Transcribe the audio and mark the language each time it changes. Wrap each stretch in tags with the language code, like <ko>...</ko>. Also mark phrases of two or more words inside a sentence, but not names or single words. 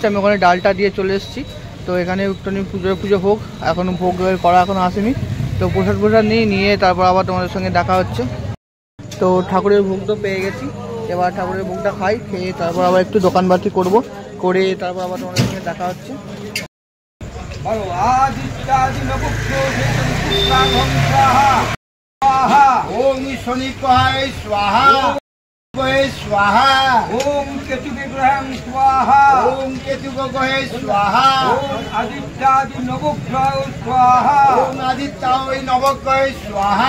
<bn>আমি ওখানে ডালটা দিয়ে চলে এসেছি। তো এখানে একটুখানি পুজো হোক, এখনও ভোগ করা এখনও আসেনি। তো প্রসাদ নিয়ে তারপর আবার তোমাদের সঙ্গে দেখা হচ্ছে। তো ঠাকুরের ভোগ তো পেয়ে গেছি, এবার ঠাকুরের ভোগটা খাই, খেয়ে তারপর আবার একটু দোকানবাতি করবো, করে তারপর আবার তোমাদের সঙ্গে দেখা হচ্ছে।</bn> <sa>ওম শনি কহায় স্বাহা, স্বাহা। ওম কেতু বিগ্রহং স্বাহা, ওম কেতু গহে স্বাহা। ওম আদিত্যাদি নবগ্রহ স্বাহা, ওম আদিত্যায় নবগ্রহ স্বাহা।</sa>